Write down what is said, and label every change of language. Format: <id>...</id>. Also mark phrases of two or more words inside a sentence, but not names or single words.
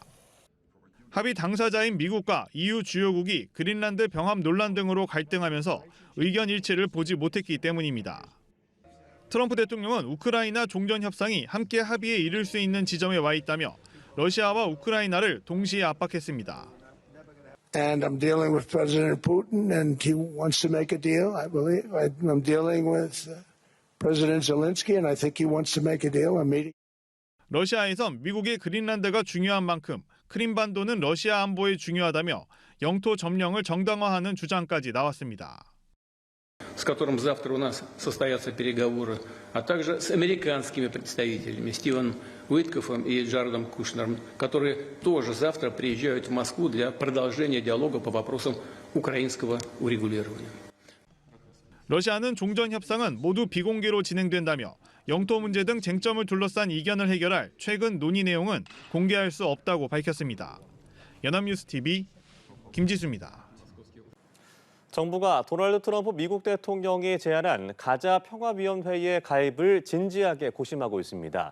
<ko>합의 당사자인 미국과 EU 주요국이 그린란드 병합 논란 등으로 갈등하면서 의견 일치를 보지 못했기 때문입니다. 트럼프 대통령은 우크라이나 종전 협상이 함께 합의에 이를 수 있는 지점에 와 있다며 러시아와 우크라이나를 동시에 압박했습니다.</ko> <en>And I'm dealing with President Putin, and he wants to make a deal. I believe I'm dealing with President Zelensky, and I think he wants to make a deal. I'm meeting.</en> <ko>러시아에선 미국의 그린란드가 중요한 만큼 크림반도는 러시아 안보에 중요하다며 영토 점령을 정당화하는 주장까지 나왔습니다.</ko> <ru>с которым завтра у нас состоятся переговоры, а также с американскими представителями Стивеном Уиткофом и Джаредом Кушнером, которые тоже завтра приезжают в Москву для продолжения диалога по вопросам украинского урегулирования.</ru> <ko>러시아는 종전 협상은 모두 비공개로 진행된다며 영토 문제 등 쟁점을 둘러싼 이견을 해결할 최근 논의 내용은 공개할 수 없다고 밝혔습니다. 연합뉴스 TV 김지수입니다. 정부가 도널드 트럼프 미국 대통령이 제안한 가자 평화위원회의 가입을 진지하게 고심하고 있습니다.</ko>